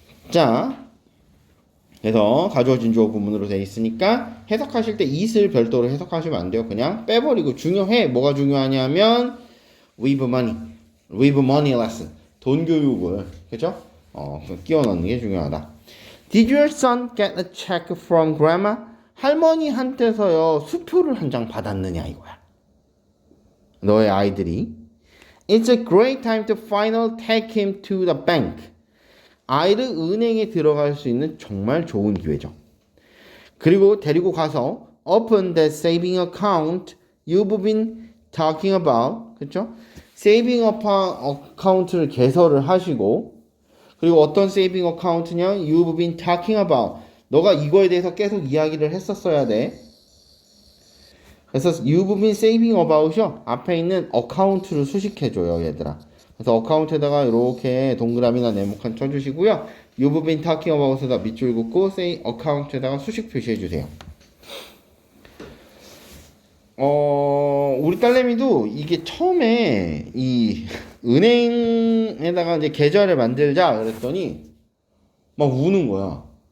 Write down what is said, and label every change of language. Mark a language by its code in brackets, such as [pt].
[ko] 자, 그래서 가주어 진주어 구문으로 되어 있으니까 해석하실 때 it을 별도로 해석하시면 안 돼요. 그냥 빼버리고 중요해. 뭐가 중요하냐면 [en] weave money lesson [ko] 돈 교육을 그죠? 끼워 넣는 게 중요하다. [en] Did your son get a check from grandma? [ko] 할머니한테서요 수표를 한 장 받았느냐 이거야. 너의 아이들이 [en] It's a great time to finally take him to the bank. [ko] 아이를 은행에 들어갈 수 있는 정말 좋은 기회죠. 그리고 데리고 가서 [en] open that saving account you've been talking about. [ko] 그렇죠? 세이빙 어카운트를 개설을 하시고 그리고 어떤 세이빙 어카운트냐? [en] You've been talking about. [ko] 너가 이거에 대해서 계속 이야기를 했었어야 돼. 그래서 [en] you've been saving about이요. [ko] 앞에 있는 어카운트를 수식해줘요, 얘들아. 그래서 어카운트에다가 이렇게 동그라미나 네모칸 쳐주시고요. [en] You've been talking about [ko] 에다 밑줄 긋고 say 어카운트에다가 수식 표시해주세요. 우리 딸내미도 이게 처음에 이 은행에다가 이제 계좌를 만들자 그랬더니 막 우는 거야.